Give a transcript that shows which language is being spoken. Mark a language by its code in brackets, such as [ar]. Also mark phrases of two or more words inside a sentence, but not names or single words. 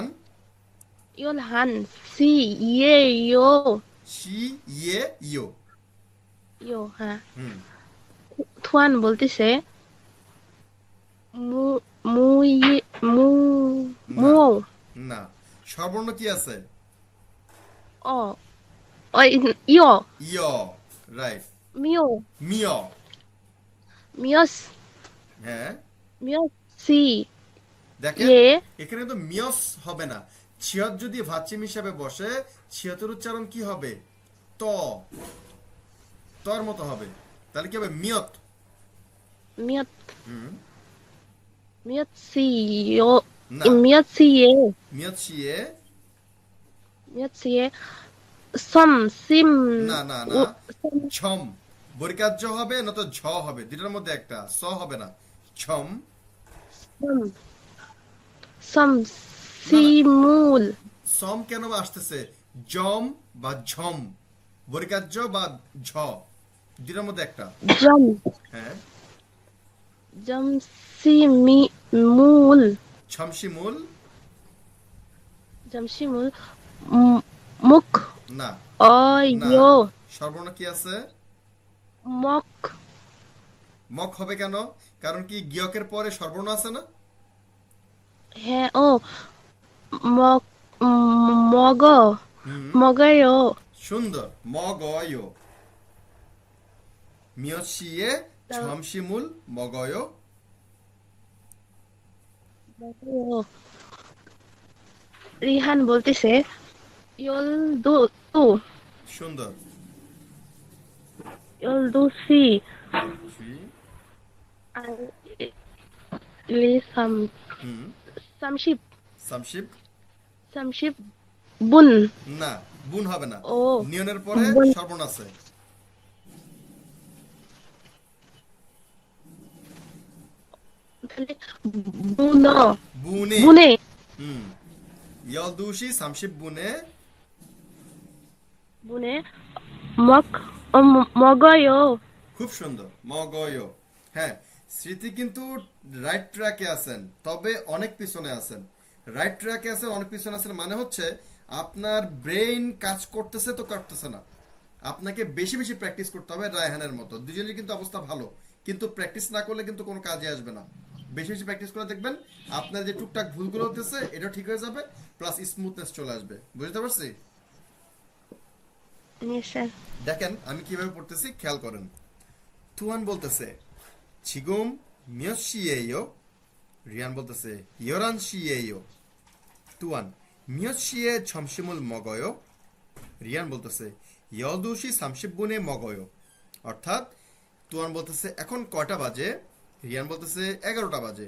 [ko] 열한 시예요 시예요. [bn] ইয়ো হ্যাঁ। হুম, 투안 বলতেছে মু মু ই মু মু না, সর্বর্ণ কি আছে? [ko] 어 이어 [bn] ইয়, রাইট, [ko] 미오 মিয়। 미어스 [bn] হ্যাঁ, [ko] 미어시 [bn] দেখেন [ko] 예 [bn] এখানে তো মিয়স হবে না, ছিয়ত যদি ভাচ্চিম হিসাবে বসে, ছিয়তের উচ্চারণ কি হবে? ত, তর মতো হবে, তাহলে কি হবে? মিয়ত। [ko] 미엇 [bn] হুম, [ko] 미엇시요 [bn] না, [ko] 미엇시에 몇 시에, 미엇시에 썸심 [bn] না না না, ছম, বরিকার্য হবে না তো ঝ হবে, দুটার মধ্যে একটা, স হবে না, ছম। [ko] 썸시물 [bn] সম কেন বা আসতেছে? জম বা ঝম, বরিকার্য বা ঝ, দুটার মধ্যে একটা। [ko] 점 [bn] হ্যাঁ, [ko] 점시미물 ছমশিমুল, 점시물 목 [bn] না, না, [ko] 어요 [bn] সর্বর্ণ কি আছে? [ko] 먹 [bn] মক হবে কেন? কারণ কি গিয়কের পরে সর্বর্ণ আছে না? [ko] 해어 먹 먹어 [bn] হুম, [ko] 먹어요 [bn] সুন্দর, মগয়, [ko] 몇시에 점심을 먹어. 먹어요 রিহান বলতেছে 열도 또 [bn] সুন্দর, [ko] 열도시 리삼 [bn] হুম, 30 [ko] সামশিব, 30분 [bn] না, বুন হবে না, ও নিয়নের পরে [ko] বুন। [bn] সর্বর্ণ আছে। [ko] 문어 বুনে, 문에 [bn] হুম, [ko] 열두시 삼십 분에, 문에 먹어요 [bn] খুব সুন্দর, মগয়। হ্যাঁ, স্মৃতি কিন্তু [en] right track [bn] আছেন, তবে অনেক পিছনে আছেন। [en] right track [bn] আছেন, অনেক পিছনে আছেন, মানে হচ্ছে আপনার ব্রেইন কাজ করতেছে তো করতেছে না, আপনাকে বেশি বেশি প্র্যাকটিস করতে হবে। রায়হানের মতো দুজনের কিন্তু অবস্থা ভালো, কিন্তু প্র্যাকটিস না করলে কিন্তু কোনো কাজে আসবে না। বেশি বেশি প্র্যাকটিস করে দেখবেন আপনার যে টুকটাক ভুলগুলো হতেছে এটা ঠিক হয়ে যাবে, [en] plus smoothness [bn] চলে আসবে। বুঝতে পারছি? [ko] 네, স্যার [bn] দেখেন আমি কিভাবে পড়তেছি, খেয়াল করেন। তুয়ান বলতেছে [ko] 지금 몇 시예요? [bn] রিয়ান বলতেছে [ko] 11시예요. [bn] তুয়ান [ko] 몇 시에 점심을 먹어요? [bn] রিয়ান বলতেছে 12시 30분에 먹어요. অর্থাৎ তুয়ান বলতেছে এখন কয়টা বাজে, রিয়ান বলতেছে 11টা বাজে।